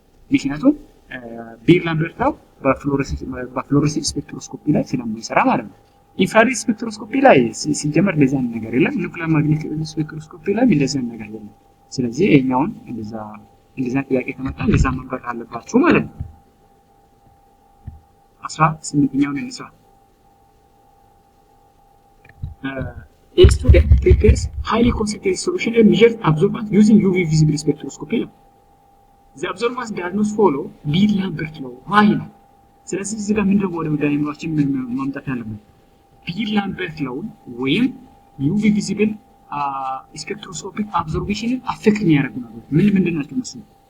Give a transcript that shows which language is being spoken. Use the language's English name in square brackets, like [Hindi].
[Amharic] ምክንያቱም ቢር ላምበርት ላው በፍሎረሰንስ ስፔክትሮስኮፒ ላይ ስለማይሰራ ማለት ነው። ኢንፍራሬድ ስፔክትሮስኮፒ ላይ ሲጀመር እንደዛ ነገር የለም። ኑክሊየር ማግኔቲክ ስፔክትሮስኮፒ ላይ እንደዛ ነገር የለም። ስለዚህ እኛውን እንደዛ ጥያቄ ከመጣ እንደዛ መንገር አለባችሁ ማለት ነው። 18ኛውን እንስራ። [English] A student prepares highly concentrated solution and measures absorbance using UV visible spectroscopy. The absorbance does not follow ቢር ላምበርት ላው why ነው? [Amharic] ስለዚህ እዚህ ጋር ምንድነው ወደ ዳይሜንሽን ማምጣት ያለብን? ቢር ላምበርት ላው ወይም UV visible spectroscopic observation አፌክት የሚያደርጉ ነገሮች ምንድን ናቸው መሰለኝ?